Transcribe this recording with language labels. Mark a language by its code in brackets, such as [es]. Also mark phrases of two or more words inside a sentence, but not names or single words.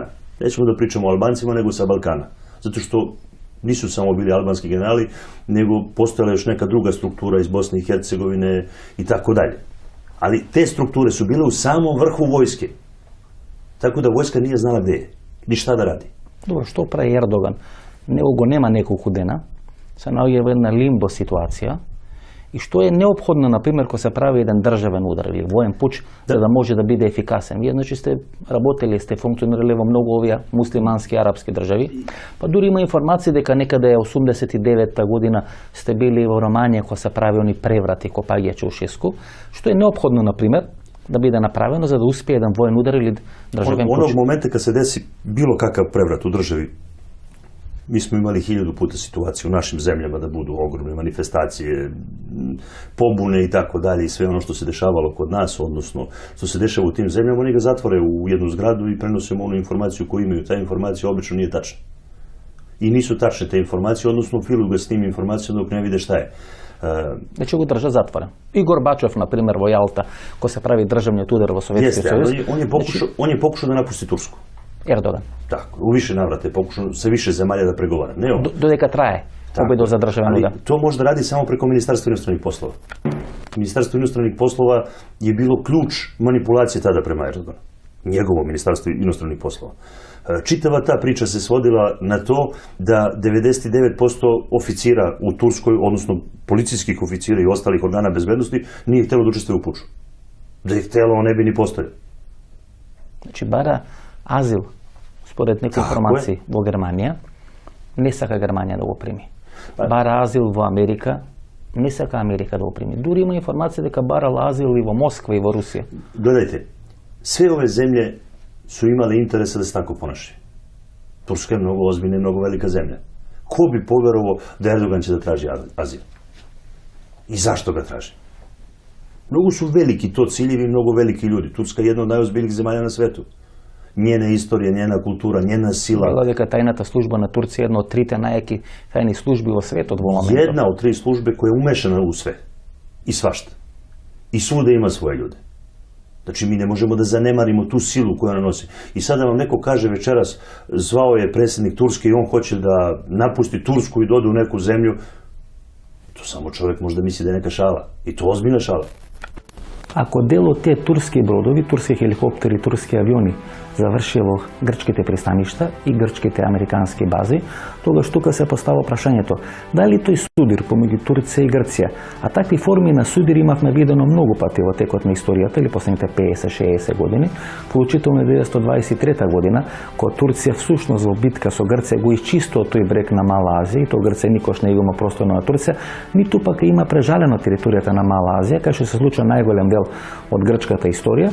[sr] Nećemo da pričamo o Albancima, nego sa Balkana. Zato što nisu samo bili albanski generali, nego postojala još neka druga struktura iz Bosne i Hercegovine i tako dalje. Ali te strukture su bile u samom vrhu vojske. Tako da vojska nije znala gde je, ni šta da radi. [mk] Добро, што прави Ердоган? Него го нема неколку дена, се наоѓа во една лимбо ситуација. И што е неопходно, например, кога се прави еден државен удар или воен пуч, за да може да биде ефикасен. Вие, значи, сте работели, сте функционирали во многу овие муслимански арапски држави. Па дури има информации дека некаде 89-та година сте били во Романија кога се прави они преврати копаѓа Чаушеску, што е неопходно, например, да биде направено за да успее еден воен удар или државен пуч. [sr] Onog momenta kad se desi bilo kakav prevrat u državi, mi smo imali 1000 puta situaciju u našim zemljama da budu ogromne manifestacije, pobune i tako dalje i sve ono što se dešavalo kod nas, odnosno što se dešava u tim zemljama, oni ga zatvore u jednu zgradu i prenose onu informaciju koju imaju. Ta informacija obično nije tačna. I nisu tačne te informacije, odnosno filuju ga s tim informacijama dok ne vide šta je. [mk] Да ќе го држа затворен. И Горбачов, например, во Јалта, кога се прави државниот удар во Советскиот сојуз. [sr] On je pokušao da napusti Tursku. Ердоган. Tako, u više navrata je pokušao sa više zemalja da pregovara. Ne on. [mk] Додека трае победа за државен удар. [sr] Ali to može da radi samo preko Ministarstva inostranih poslova. Ministarstvo inostranih poslova je bilo ključ manipulacije tada prema Erdoganu. Njegovo Ministarstvo inostranih poslova. Čitava ta priča se svodila na to da 99% oficira u Turskoj, odnosno policijskih oficira i ostalih organa bezbednosti, nije htjelo da učestvuje u puču. Da je htjelo, on ne bi ni postojao. [mk] Значи, бара азил, според некои информации во Германија, не сака Германија да го прими. Бара азил во Америка, не сака Америка да го прими. Дури има информација дека барал азил и во Москва и во Русија. [sr] Gledajte, sve ove zemlje su imale interesa da se tako ponašaju. Turska je mnogo ozbiljna i mnogo velika zemlja. Ko bi poverovao da Erdogan će da traži azil? I zašto ga traži? Mnogo su veliki to ciljevi, mnogo veliki ljudi. Turska je jedna od najozbiljnijih zemalja na svetu. Njena istorija, njena kultura, njena sila. [mk] Bila дека тајната служба на Турција е една од трите најаки тајни служби во светот во моментот. [sr] Jedna od 3 službe koja je umešana u sve. I svašta. I svuda ima svoje ljude. Znači, mi ne možemo da zanemarimo tu silu koju ona nosi. I sada vam neko kaže večeras, zvao je predsjednik Turske i on hoće da napusti Tursku i dode u neku zemlju. To samo čovjek možda misli da je neka šala. I to ozbiljna šala. [mk] Ако дел од тие турски бродови, турски хеликоптери, турски авиони заврши во грчките пристаништа и грчките американски бази, тогаш тука се постава прашањето дали тој судир помеѓу Турција и Грција, а такви форми на судир имавме видено многу пати во текот на историјата или последните 50-60 години, вклучително 1923 година, кога Турција всушност во битка со Грција го исчистува тој брег на Мала Азија, и тоа Грција никош не има простор на Турција, ниту пак има прежалено територијата на Мала Азија, кај што се случува најголем дел од грчката историја.